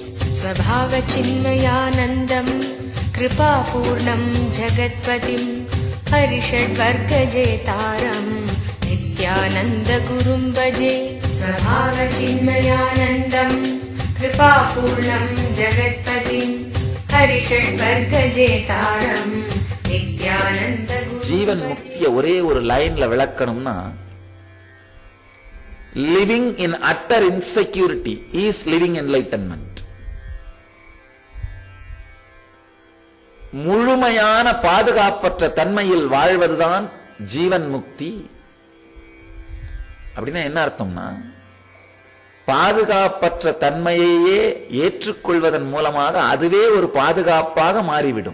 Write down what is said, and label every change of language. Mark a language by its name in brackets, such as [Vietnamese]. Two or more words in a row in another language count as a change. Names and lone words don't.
[Sanskrit] स्वभावचिन्मयानन्दं कृपापूर्णं जगत्पतिं हरिषड्वर्गजेतारं नित्यानन्दगुरुं भजे। स्वभावचिन्मयानन्दं कृपापूर्णं जगत्पतिं हरिषड्वर्गजेतारं नित्यानन्दगुरुं। [Tamil] ஜீவன் முக்திய ஒரே ஒரு லைன்ல விளக்கணும்னா, [English] living in utter insecurity is living enlightenment. [Tamil] முழுமையான பாதுகாப்பற்ற தன்மையில் வாழ்வதுதான் ஜீவன் முக்தி. அப்படின்னா என்ன அர்த்தம்னா, பாதுகாப்பற்ற தன்மையையே ஏற்றுக்கொள்வதன் மூலமாக அதுவே ஒரு பாதுகாப்பாக மாறிவிடும்.